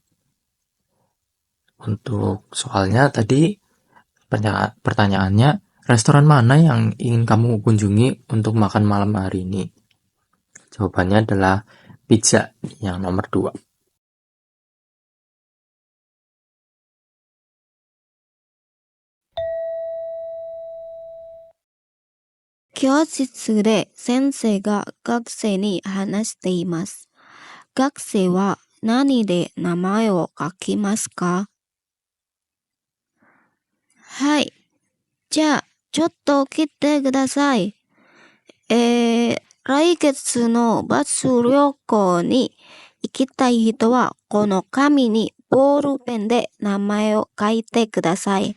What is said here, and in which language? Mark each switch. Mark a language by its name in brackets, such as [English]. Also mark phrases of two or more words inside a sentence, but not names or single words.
[Indonesian] Untuk soalnya tadi pertanyaannya, restoran mana yang ingin kamu kunjungi untuk makan malam hari ini? Jawabannya adalah pizza yang nomor 2. [Japanese] 教室で先生が学生に話しています. 学生は何で名前を書きますか? はい。じゃあ、ちょっと来てください。来月のバス旅行に行きたい人は、この紙にボールペンで名前を書いてください。